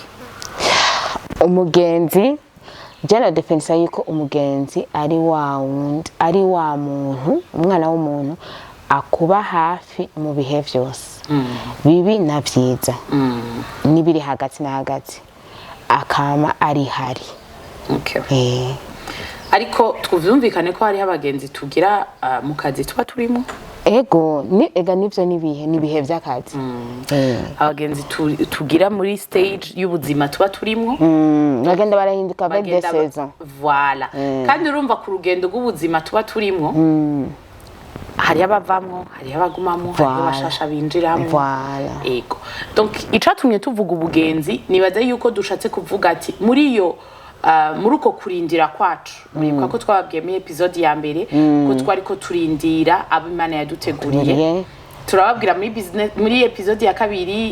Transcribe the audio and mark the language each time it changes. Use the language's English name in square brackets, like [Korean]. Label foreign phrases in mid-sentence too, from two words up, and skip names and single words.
[Rundi] umugenzi jana defensa yuko umugenzi ari wa muntu umwana w'umuntu akuba hafi mu bihe vyose bibi na vyiza nibiri hagati na hagati akama ari hari ariko twumvikane ko hari abagenzi tugira mu kazi tuba turimo ega nivyo nibihe vy'akazi abagenzi tugira muri stage y'ubuzima tuba turimo bagenda barahinduka [French] avec des saisons [Rundi] voilà kandi urumva ku rugendo rw'ubuzima tuba turimo hari abavamwo hari abagumamwo hari abashasha binjiramo ego donc icatumye tuvuga ubugenzi nibaza yuko dushatse kuvuga ati muri iyo muri uko kurindira kwacu muribuka ko twababwiye muri episode ya mbere ko twari ko turindira abo Imana yaduteguriye turababwira muri business muri episode ya kabiri